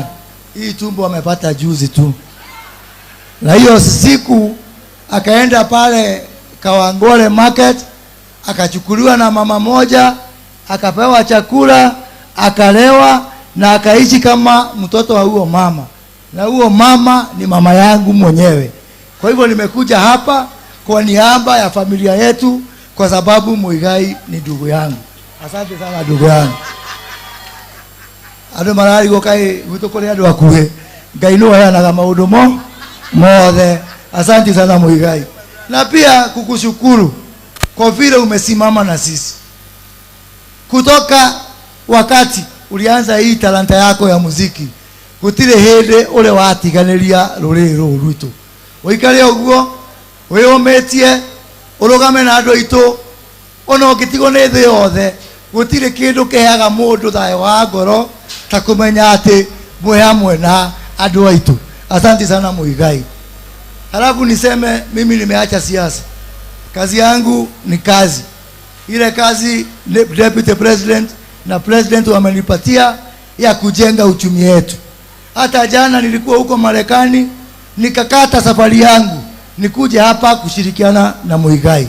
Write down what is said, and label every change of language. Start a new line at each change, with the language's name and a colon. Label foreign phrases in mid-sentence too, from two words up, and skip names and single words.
Swahili: Hii tumbo amepata juzi tu. Na hiyo siku akaenda pale Kawangware market, akachukuliwa na mama moja, akapewa chakula, akalewa na akaishi kama mtoto wa huo mama. Na huo mama ni mama yangu mwenyewe. Kwa hivyo nimekuja hapa kwa niaba ya familia yetu kwa sababu Muigai ni ndugu yangu. Asante sana ndugu yangu. Ado marari gokai gutokore ado akuhe.
Kikuyu: Ngai no yana maundu mothe.
Swahili: Asante sana Muigai. Na pia kukushukuru kwa vile umesimama na sisi. Kutoka wakati ulianza hii talanta yako ya muziki,
Kikuyu: gutire hinde ule watiganiria ruriri ruru rwitu. Uikare uguo, wiyometie, urugame na andu aitu, ona ungitigo ni thi yothe, gutire kindu kiheaga mundu thayo wa ngoro ta kumenya ati mwe hamwe na andu aitu.
Swahili: Asante sana Muigai. Halafu niseme mimi nimeacha siasa. Kazi yangu ni kazi. Ile kazi
English: deputy president
Swahili: na president wamenipatia ya kujenga uchumi wetu. Hata jana nilikuwa huko Marekani, nikakata safari yangu nikuje hapa kushirikiana na Muigai.